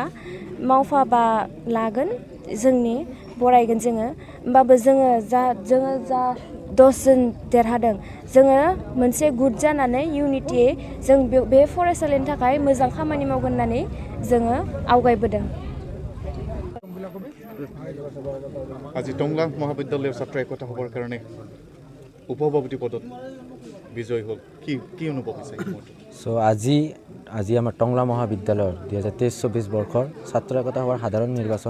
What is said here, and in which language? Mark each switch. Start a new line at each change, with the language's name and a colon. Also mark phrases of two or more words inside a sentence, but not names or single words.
Bodo: मावफाबा लागोन जोंनि बरायगोन जोङो। होमबाबो जोङो जा 10 जन देरहादों जोङो मोनसे गुट जानानै इउनिटियै जों बे फरायसालिनि थाखाय मोजां खामानि मावगोन होननानै जोङो आवगायबोदों।
Assamese: আজি টংলা মহাবিদ্যালয়ৰ ছাত্ৰ একতা হ'বৰ কাৰণে উপসভাপতি পদত বিজয় হ'ল। কি অনুভৱ হৈছে? আজি আমাৰ টংলা মহাবিদ্যালয়ৰ 2023-24 বৰ্ষৰ ছাত্ৰ একতা সভাৰ সাধাৰণ নিৰ্বাচন।